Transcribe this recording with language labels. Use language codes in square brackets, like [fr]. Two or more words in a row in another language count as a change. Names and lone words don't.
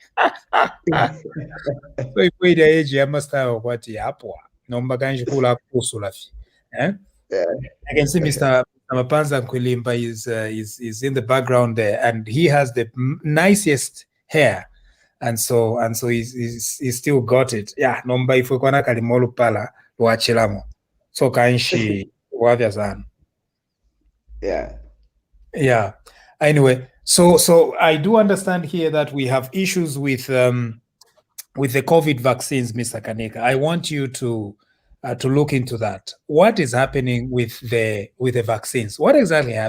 [en] So if we the age, I must have what yapwa. I can see Mr. Mapanza Nkwilimba is in the background there, and he has the nicest hair. And so he's still got it. Yeah, [bem] nomba ifukwana kalimolu pala luachilamo. So kanshi wavya sana. [en] Yeah. Anyway, so I do understand here that we have issues with the COVID vaccines, Mr. Kanika. I want you to look into that. What is happening with the vaccines?